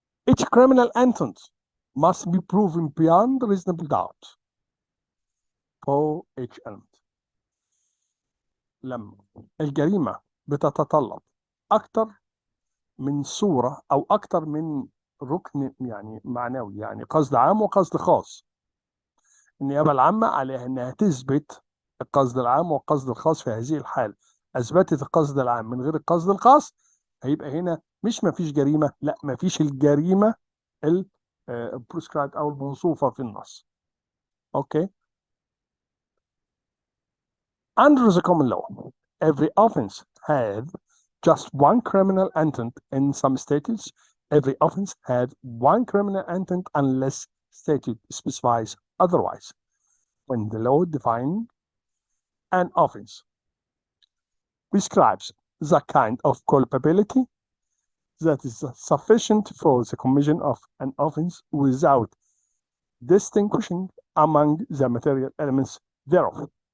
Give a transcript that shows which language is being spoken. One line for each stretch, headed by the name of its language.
English: Each criminal intent must be proven beyond reasonable doubt for each element.
Arabic: لما الجريمة بتتطلب أكتر من صورة أو أكتر من ركن يعني معنوي، يعني قصد عام وقصد خاص، النيابة العامة عليها أنها تثبت القصد العام والقصد الخاص. في هذه الحالة أثبتت القصد العام من غير القصد الخاص، هيبقى هنا مش مفيش جريمة، لا مفيش الجريمة البروسكرايبد أو الموصوفة في النص. أوكي.
English: Under the common law, every offense had just one criminal intent. In some states, every offense had one criminal intent unless statute specifies otherwise. When the law defines an offense, prescribes the kind of culpability that is sufficient for the commission of an offense without distinguishing among the material elements thereof.